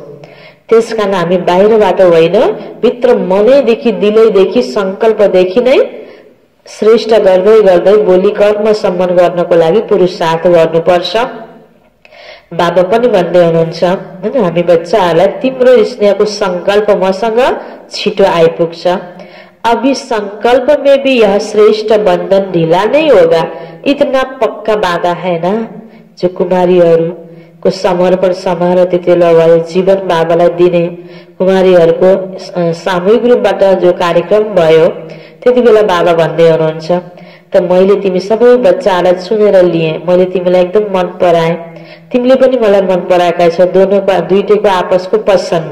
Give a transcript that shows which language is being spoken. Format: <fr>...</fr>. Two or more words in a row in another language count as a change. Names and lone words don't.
<ne>त्यसकारण हामी बाहिरबाट होइन, भित्र मनैदेखि दिलैदेखि संकल्पदेखि नै श्रेष्ठ गर्दै गर्दै भोलि कर्म सम्पन्न गर्नको लागि पुरुषार्थ गर्नुपर्छ। बाबा पनि भन्दै हुनुहुन्छ हैन, हामी बच्चाहरूलाई तिम्रो स्नेहको संकल्प मसँग छिटो आइपुग्छ।</ne> <hi>अभी संकल्प में भी यह श्रेष्ठ बंधन ढीला नहीं होगा, इतना पक्का बाधा है ना।</hi> <ne>जो कुमारीहरूको समर्पण समारोह त्यति बेला भयो, जीवन बाबालाई दिने कुमारीहरूको सामूहिक रूपबाट जो कार्यक्रम भयो त्यति बेला बाबा भन्दै हुनुहुन्छ, त मैले तिमी सबै बच्चाहरूलाई चुनेर लिए, मैले तिमीलाई एकदम मन पराए, तिमीले पनि मलाई मन पराएका छौ, दुईटैको आपसको पसन्द।</ne>